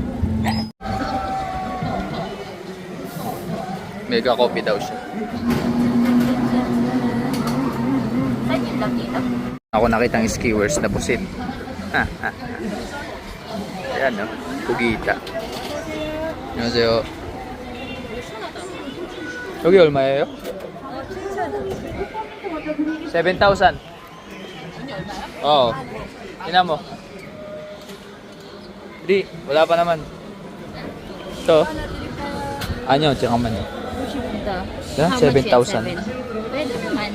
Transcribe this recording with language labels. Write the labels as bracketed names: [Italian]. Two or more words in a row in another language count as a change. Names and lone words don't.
[Filipino] Mega coffee daw siya. lang dito. Ako nakitang skewers na pusit. Ayan no, pugita. [Korean] 안녕하세요. 여기 얼마예요? [Filipino] 7,000. Oo. Tingnan mo. Di, wala pa naman. Ito. Ano, 잠깐만요. Yan, 7,000. Pwede naman.